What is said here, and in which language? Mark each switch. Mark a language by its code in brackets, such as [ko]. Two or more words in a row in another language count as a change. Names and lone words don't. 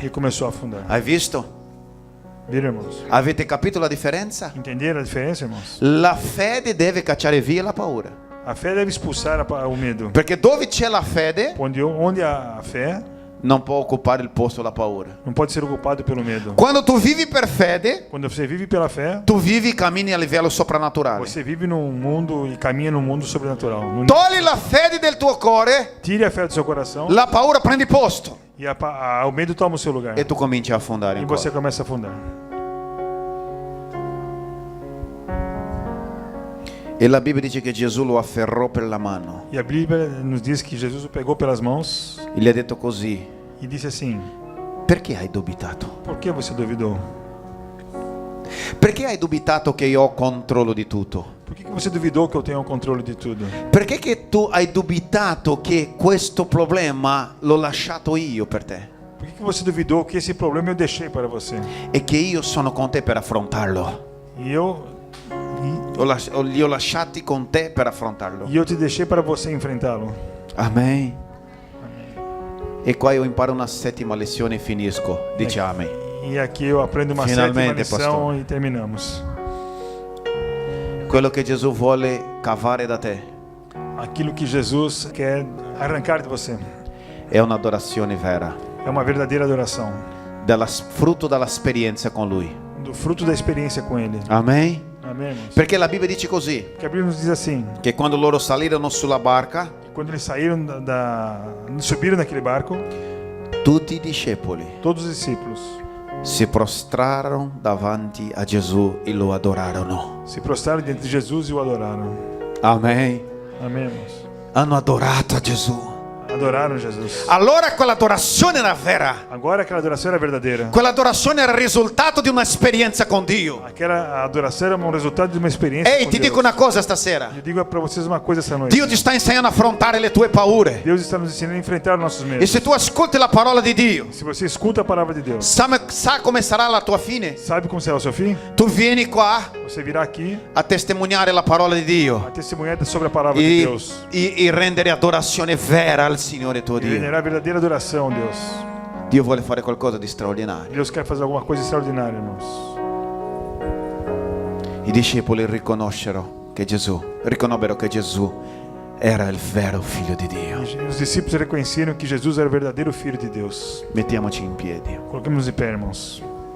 [pt] e começou a afundar. [it] Hai visto? [pt] Viram, irmãos? [it] Avete capito la differenza? [pt] Entenderam a diferença, irmãos? [it] La fede deve cacciare via la paura. [pt] A fé deve expulsar o medo. [it] Perché dove c'è la fede [pt] Onde há a fé, [it] non può occupare il posto della paura. [pt] não pode ser ocupado pelo medo. [it] Quando tu vivi per fede, [pt] Quando você vive pela fé, [it] tu vivi e cammini a livello soprannaturale. [pt] você vive num mundo e caminha num mundo sobrenatural. [it] Togli la fede del tuo cuore, [pt] Tire a fé do seu coração [it] la paura prende posto [pt] e o medo toma o seu lugar. [it] e tu cominci a affondare [pt] E [it] ancora. [pt] você começa a afundar. [it] E la Bibbia dice che Gesù lo afferrò per la mano [pt] E a Bíblia nos diz que Jesus o pegou pelas mãos [it] e gli ha detto così: [pt] e disse assim: [it] perché hai dubitato? [pt] por que você duvidou? [it] Perché hai dubitato che io ho controllo di tutto? [pt] Por que você duvidou que eu tenho o controle de tudo? [it] Perché che tu hai dubitato che questo problema l'ho lasciato io per te [pt] Por que você duvidou que esse problema eu deixei para você? [it] e che io sono con te per affrontarlo? [pt] E eu [it] Li ho lasciati con te per affrontarlo. [pt] te deixei para você enfrentá-lo. [it] Amen. E qua io imparo una settima lezione e finisco. Dice amen. [pt] E aqui eu aprendo uma [it] Finalmente, [pt] sétima lição pastor. e terminamos. [it] Quello che Gesù vuole cavare da te [pt] Aquilo que Jesus quer arrancar de você [it] è un'adorazione vera, [pt] é uma verdadeira adoração, [it] frutto dall'esperienza con Lui. [pt] do fruto da experiência com Ele. [it] Amen. [pt] Amém, irmãos? [it] Perché la Bibbia dice così, [pt] Porque a Bíblia nos diz assim: [it] che quando loro salirono sulla barca, [pt] quando eles saíram subiram naquele barco, [it] tutti i discepoli [pt] todos os discípulos [it] si prostrarono davanti a Gesù e lo adorarono. [pt] se prostraram diante de Jesus e o adoraram. [it] Amen. [pt] Amém, irmãos? [it] Hanno adorato a Gesù. [pt] adoraram Jesus. [it] Allora quell'adorazione era vera. [pt] Agora aquela adoração era verdadeira. [it] Quell'adorazione era il risultato di un'esperienza con Dio. [pt] Aquela adoração era um resultado de uma experiência [it] Ehi, [pt] com [it] ti [pt] Deus. [it] dico una cosa stasera. [pt] Eu digo para vocês uma coisa essa noite. [it] Dio ti sta insegnando a affrontare le tue paure. [pt] Deus está nos ensinando a enfrentar os nossos [it] E [pt] medos. [it] se tu ascolti la parola di Dio, [pt] Se você escuta a palavra de Deus, [it] sa come sarà la tua fine? [pt] sabe como será o seu fim? [it] Tu vieni qua [pt] Você virá aqui [it] a testimoniare la parola di Dio [pt] a testemunhar sobre a palavra de [it] e, [pt] Deus. [it] e rendere adorazione vera al Signore tuo [pt] E [it] Dio. [pt] venerar a verdadeira adoração, Deus. [it] Dio vuole fare qualcosa di straordinario. [pt] Deus quer fazer alguma coisa extraordinária, irmãos. [it] I discepoli riconobbero che Gesù era il vero figlio di Dio. [pt] E os discípulos reconheceram que Jesus era o verdadeiro Filho de Deus. [it] Mettiamoci in piedi. [pt] Coloquemos em pé, irmãos.